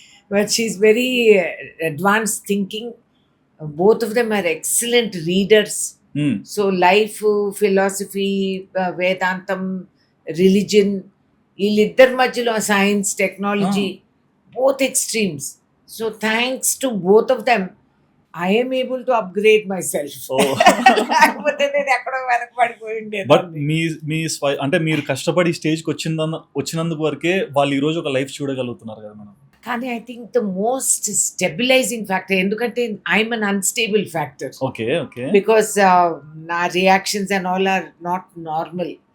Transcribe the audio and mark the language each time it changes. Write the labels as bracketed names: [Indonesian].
[English] But she is very advance thinking. Both of them are excellent readers. So life philosophy, వేదాంతం, religion, [Telugu] వీళ్ళిద్దరి మధ్యలో [English] Science, technology, both extremes. So thanks to both of them, I am able to upgrade myself. [Telugu] లేకపోతే నేను ఎక్కడో వెనకబడిపోయి ఉండేది. But మీ అంటే మీరు కష్టపడి స్టేజ్కి వచ్చినందుకు వరకే వాళ్ళు ఈ రోజు ఒక లైఫ్ చూడగలుగుతున్నారు కదా మేడం. [English] కానీ I think the most stabilising factor, [Telugu] ఎందుకంటే [English] I'm un unstable factor. Because నా reactions and all are not normal.